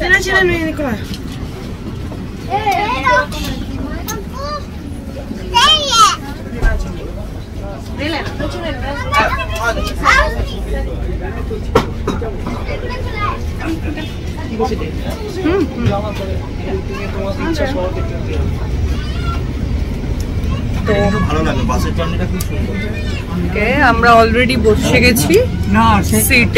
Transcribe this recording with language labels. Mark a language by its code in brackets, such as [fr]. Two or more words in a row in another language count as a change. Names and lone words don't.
[sr] Iди nađi Elenu i Nikola. Elena, nađi Elenu. [bn] ভালো লাগে, বাসের জার্নিটা খুব সুন্দর। আমরা অলরেডি বসে গেছি সিটে।